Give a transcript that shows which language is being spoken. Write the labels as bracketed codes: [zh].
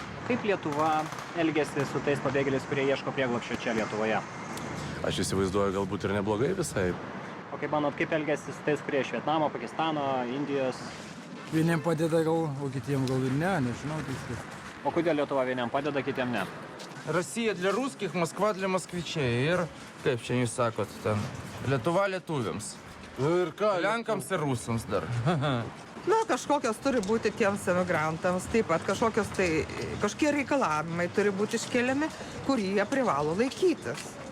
[lt] Kaip Lietuva elgėsi su tais pabėgėliais, kurie ieško prieglobsčio čia Lietuvoje? Aš įsivaizduoju, galbūt ir neblogai visai. O kaip manot, kaip elgėsi su tais, kurie iš Vietnamo, Pakistano, Indijos? Vieniem padeda gal, o kitiem gal ir ne, nežinau. O kodėl Lietuva vieniem padeda, kitiem ne? [ru] Россия для русских, Москва для москвичей. [lt] Ir, kaip čia jūs sakot, ten, Lietuva lietuviams. Ir ką? Lenkams ir rusams dar. Na, kažkokios turi būti tiems emigrantams, taip pat kažkokie reikalavimai turi būti iškeliami, kurie jie privalo laikytis.